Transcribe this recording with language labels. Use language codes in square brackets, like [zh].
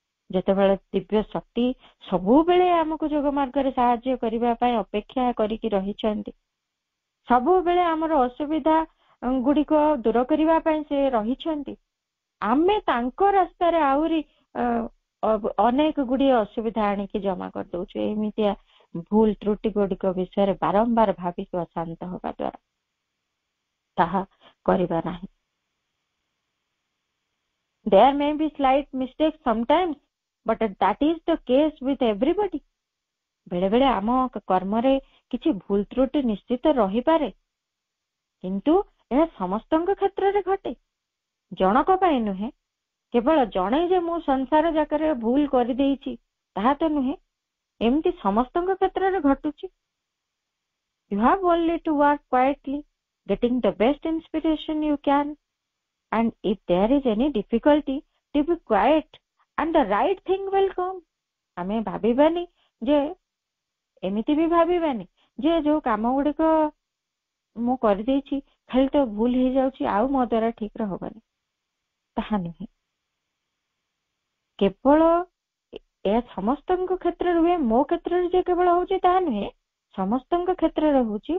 [or] ଯେତେବେଳେ ଦିବ୍ୟ ଶକ୍ତି ସବୁବେଳେ ଆମକୁ ଯୋଗ ମାର୍ଗରେ ସାହାଯ୍ୟ କରିବା ପାଇଁ ଅପେକ୍ଷା କରିକି ରହିଛନ୍ତି, ସବୁବେଳେ ଆମର ଅସୁବିଧା ଗୁଡିକ ଦୂର କରିବା ପାଇଁ ସେ ରହିଛନ୍ତି, ଆମେ ତାଙ୍କ ରାସ୍ତାରେ ଆହୁରି ଅନେକ ଗୁଡ଼ିଏ ଅସୁବିଧା ଆଣିକି ଜମା କରିଦଉଛୁ। ଏମିତିଆ ଭୁଲ ତ୍ରୁଟି ଗୁଡ଼ିକ ବିଷୟରେ ବାରମ୍ବାର ଭାବିକି ଅଶାନ୍ତ ହେବା ଦ୍ୱାରା ତାହା କରିବା ନାହିଁ। [en] There may be slight mistakes sometimes, but that is the case with everybody. [or] ବେଳେ ବେଳେ ଆମ କର୍ମରେ କିଛି ଭୁଲ ତ୍ରୁଟି ନିଶ୍ଚିତ ରହିପାରେ, କିନ୍ତୁ ଏହା ସମସ୍ତଙ୍କ କ୍ଷେତ୍ରରେ ଘଟେ, ଜଣକ ପାଇଁ ନୁହେଁ। କେବଳ ଜଣେ ଯେ ମୁଁ ସଂସାର ଯାକରେ ଭୁଲ କରିଦେଇଛି ତାହା ତ ନୁହେଁ, ଏମିତି ସମସ୍ତଙ୍କ କ୍ଷେତ୍ରରେ ଘଟୁଛି। [en] You have only to work quietly, getting the best inspiration you can, and if there is any difficulty, to be quiet and the right thing will come. [or] ଆମେ ଭାବିବାନି ଯେ, ଏମିତି ବି ଭାବିବାନି ଯେ ଯୋଉ କାମ ଗୁଡ଼ିକ ମୁଁ କରିଦେଇଛି ଖାଲି ତ ଭୁଲ ହେଇଯାଉଛି ଆଉ ମୋ ଦ୍ୱାରା ଠିକରେ ହବନି, ତାହା ନୁହେଁ। କେବଳ ଏହା ସମସ୍ତଙ୍କ କ୍ଷେତ୍ରରେ ହୁଏ, ମୋ କ୍ଷେତ୍ରରେ ଯେ କେବଳ ହଉଛି ତାହା ନୁହେଁ, ସମସ୍ତଙ୍କ କ୍ଷେତ୍ରରେ ହଉଛି।